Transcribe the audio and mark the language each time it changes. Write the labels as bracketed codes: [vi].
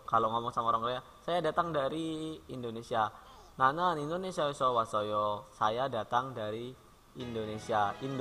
[id] Kalau ngomong sama orang Korea, saya datang dari Indonesia. [ko] 나는 인도네시아에서 왔어요. [id] Saya datang dari Indonesia.